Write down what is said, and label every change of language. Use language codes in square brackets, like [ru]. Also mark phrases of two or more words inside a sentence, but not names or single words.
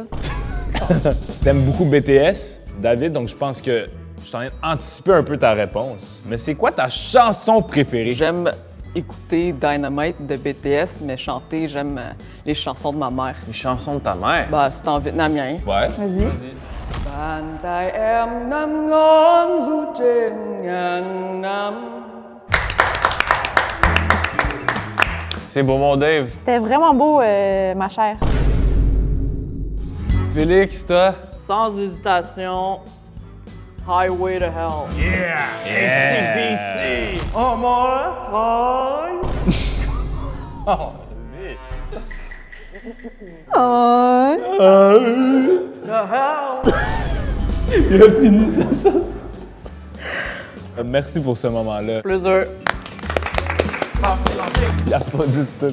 [fr] T'aimes beaucoup BTS, David, donc je pense que je t'en ai anticipé un peu ta réponse. Mais c'est quoi ta chanson préférée? J'aime écouter Dynamite de BTS, mais chanter, j'aime les chansons de ma mère. Les chansons de ta mère. Bah, c'est en vietnamien. Ouais. Vas-y. [vi] Bàn tay em năm ngón du trên ngàn năm. [fr] C'est beau, mon Dave. C'était vraiment beau, ma chère. Félix, toi? Sans hésitation, Highway to Hell. ACDC! [en] Oh my [fr] Oh, Il a fini sa chanson. Merci pour ce moment-là. Plaisir. Il applaudit tout.